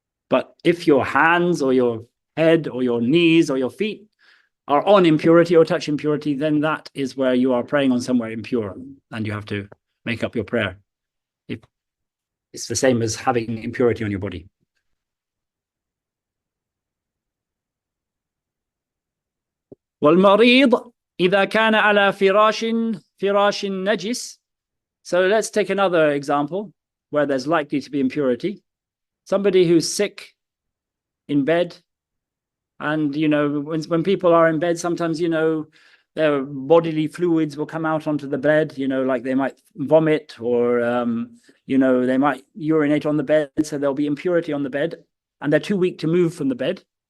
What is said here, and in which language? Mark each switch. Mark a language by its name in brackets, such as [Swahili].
[English] But if your hands or your head or your knees or your feet are on impurity or touch impurity, then that is where you are praying on somewhere impure, and you have to make up your prayer. It's the same as having impurity on your body. [Arabic] والمريض إذا كان على فراش نجس. [English] So let's take another example where there's likely to be impurity. Somebody who's sick in bed, and when people are in bed, sometimes their bodily fluids will come out onto the bed, like they might vomit, or they might urinate on the bed, so there'll be impurity on the bed, and they're too weak to move from the bed.